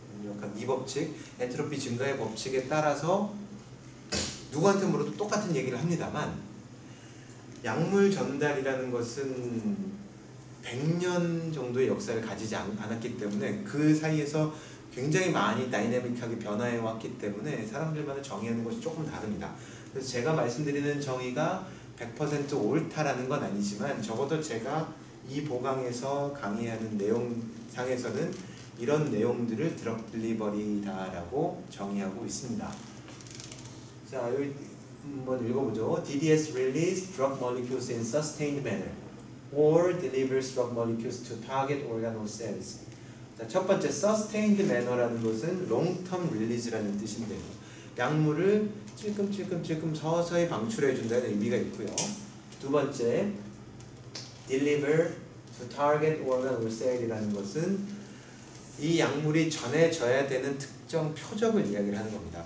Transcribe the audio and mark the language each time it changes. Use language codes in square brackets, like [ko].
[ko] 연력학 2법칙, 엔트로피 증가의 법칙에 따라서 누구한테 물어도 똑같은 얘기를 합니다만, 약물 전달이라는 것은 100년 정도의 역사를 가지지 않았기 때문에 그 사이에서 굉장히 많이 다이내믹하게 변화해 왔기 때문에 사람들마다 정의하는 것이 조금 다릅니다. 그래서 제가 말씀드리는 정의가 100% 옳다라는 건 아니지만, 적어도 제가 이 보강에서 강의하는 내용상에서는 이런 내용들을 드럭 딜리버리다라고 정의하고 있습니다. 자, 여기 한번 읽어보죠. [en] DDS release drug molecules in sustained manner or delivers drug molecules to target organ or cells. [ko] 자, 첫 번째 [en] sustained manner [ko] 라는 것은 [en] long-term release [ko] 라는 뜻인데요. 약물을 찔끔찔끔 서서히 방출해 준다는 의미가 있고요. 두 번째 [en] deliver to target organ or cell [ko] 이라는 것은 이 약물이 전해져야 되는 특정 표적을 이야기를 하는 겁니다.